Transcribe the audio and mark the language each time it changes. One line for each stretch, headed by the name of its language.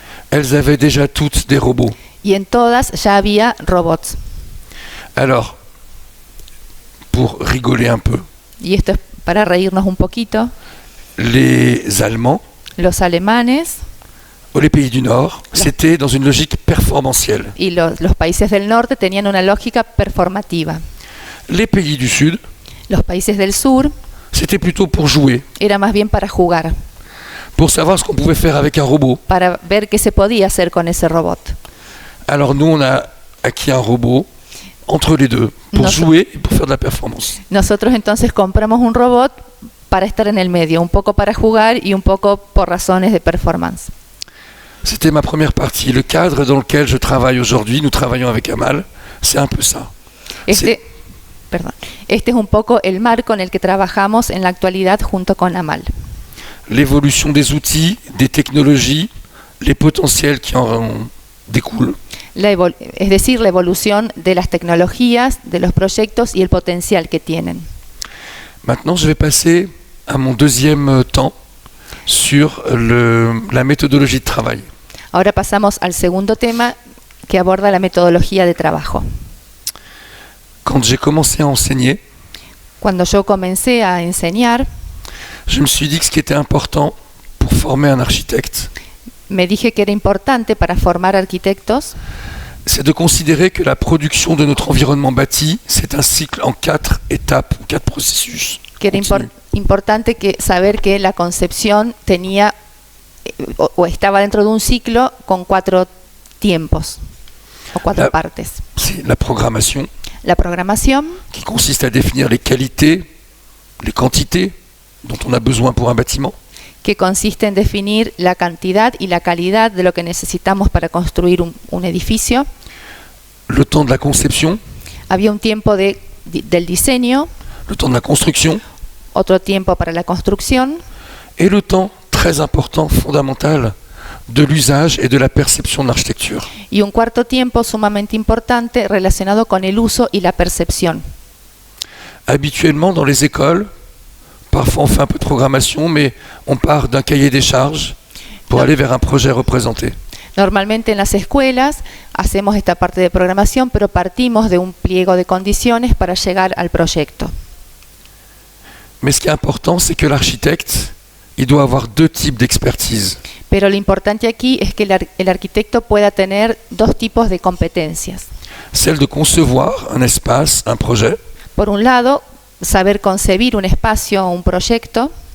French: Elles avaient déjà toutes des robots.
Spanish: Y en todas ya había robots.
French: Alors, pour rigoler un peu,
Spanish: Y esto es para reírnos un poquito.
French: les Allemands,
Spanish: Los alemanes
French: ou les pays du Nord, c'était dans une logique performantielle.
Spanish: y los países del norte tenían una lógica performativa.
French: Les pays du Sud,
Spanish: Los países del sur
French: c'était plutôt pour jouer,
Spanish: era más bien para jugar,
French: pour savoir ce qu'on pouvait faire avec un robot.
Spanish: para ver qué se podía hacer con ese robot.
French: Alors nous, on a acquis un robot entre les deux, pour jouer et pour faire de la performance.
Spanish: Nosotros entonces compramos un robot para estar en el medio, un poco para jugar y un poco por razones de performance.
French: C'était ma première partie. Le cadre dans lequel je travaille aujourd'hui, nous travaillons avec Amal, c'est un peu ça.
Spanish: Este es un poco el marco en el que trabajamos en la actualidad junto con Amal.
French: L'évolution des outils, des technologies, les potentiels qui en découlent.
Spanish: Es decir, la evolución de las tecnologías, de los proyectos y el potencial que tienen.
French: Maintenant, je vais passer à mon deuxième temps sur la méthodologie de travail.
Spanish: Ahora pasamos al segundo tema que aborda la metodología de trabajo.
French: Quand j'ai commencé à enseigner,
Spanish: Cuando yo comencé a enseñar,
French: je me suis dit que ce qui était important pour former un architecte,
Spanish: me dije que era importante para formar arquitectos,
French: c'est de considérer que la production de notre environnement bâti, c'est un cycle en 4 étapes, 4 processus.
Spanish: que era importante saber que la concepción tenía o estaba dentro de un ciclo con 4 tiempos o 4 partes.
French: C'est la programmation,
Spanish: La programación,
French: qui consiste à définir les qualités, les quantités dont on a besoin pour un bâtiment.
Spanish: que consiste en definir la cantidad y la calidad de lo que necesitamos para construir un edificio.
French: Le temps de la conception,
Spanish: Había un tiempo del diseño,
French: le temps de la construction,
Spanish: otro tiempo para la construcción
French: et le temps très important, fondamental, de l'usage et de la perception de l'architecture.
Spanish: y un cuarto tiempo sumamente importante relacionado con el uso y la percepción.
French: Habituellement, dans les écoles, parfois on fait un peu de programmation, mais on part d'un cahier des charges pour aller vers un projet représenté.
Spanish: Normalmente en las escuelas hacemos esta parte de programación, pero partimos de un pliego de condiciones para llegar al proyecto.
French: Mais ce qui est important, c'est que l'architecte, il doit avoir deux types d'expertise.
Spanish: Pero lo importante aquí es que el arquitecto pueda tener dos tipos de competencias.
French: Celle de concevoir un espace, un projet,
Spanish: Por un lado, saber concebir un espacio o un proyecto,